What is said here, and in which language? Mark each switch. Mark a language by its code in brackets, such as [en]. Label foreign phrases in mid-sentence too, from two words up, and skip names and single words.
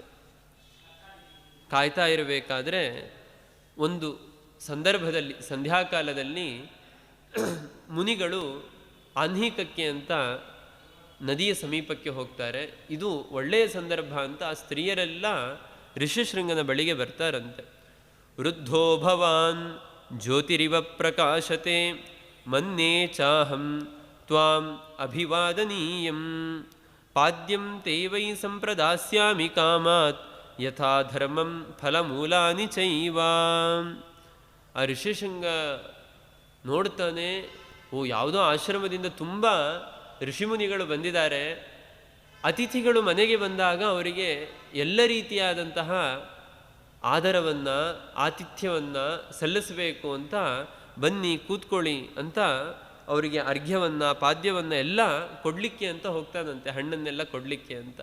[kn] ಕಾಯ್ತಾ ಇರಬೇಕಾದ್ರೆ ಒಂದು ಸಂದರ್ಭದಲ್ಲಿ ಸಂಧ್ಯಾಕಾಲದಲ್ಲಿ ಮುನಿಗಳು ಆಹ್ನಿಕಕ್ಕೆ ಅಂತ ನದಿಯ ಸಮೀಪಕ್ಕೆ ಹೋಗ್ತಾರೆ. ಇದು ಒಳ್ಳೆಯ ಸಂದರ್ಭ ಅಂತ ಆ ಸ್ತ್ರೀಯರೆಲ್ಲ ಋಷಿಶೃಂಗನ ಬಳಿಗೆ ಬರ್ತಾರಂತೆ. [sa] ವೃದ್ಧೋ ಭವಾನ್ ಜ್ಯೋತಿರಿವ ಪ್ರಕಾಶತೆ ಮನ್ಯೇ ಚಾಹಂ ತ್ವಾಂ ಅಭಿವಾದನೀಯಂ ಪಾದ್ಯಂ ತೇ ವೈ ಸಂಪ್ರದಾಸ್ಯಾಮಿ ಕಾಮಾತ್ ಯಥಾ ಧರ್ಮಂ ಫಲಮೂಲಾನಿ ಚೈವ. [kn] ಆ ಋಷಿಶೃಂಗ ನೋಡ್ತಾನೆ, ಓ ಯಾವುದೋ ಆಶ್ರಮದಿಂದ ತುಂಬ ಋಷಿಮುನಿಗಳು ಬಂದಿದ್ದಾರೆ. ಅತಿಥಿಗಳು ಮನೆಗೆ ಬಂದಾಗ ಅವರಿಗೆ ಎಲ್ಲ ರೀತಿಯಾದಂತಹ ಆದರವನ್ನು ಆತಿಥ್ಯವನ್ನು ಸಲ್ಲಿಸಬೇಕು ಅಂತ, ಬನ್ನಿ ಕೂತ್ಕೊಳ್ಳಿ ಅಂತ ಅವರಿಗೆ ಅರ್ಘ್ಯವನ್ನು ಪಾದ್ಯವನ್ನು ಎಲ್ಲ ಕೊಡಲಿಕ್ಕೆ ಅಂತ ಹೋಗ್ತಾನಂತೆ, ಹಣ್ಣನ್ನೆಲ್ಲ ಕೊಡಲಿಕ್ಕೆ ಅಂತ.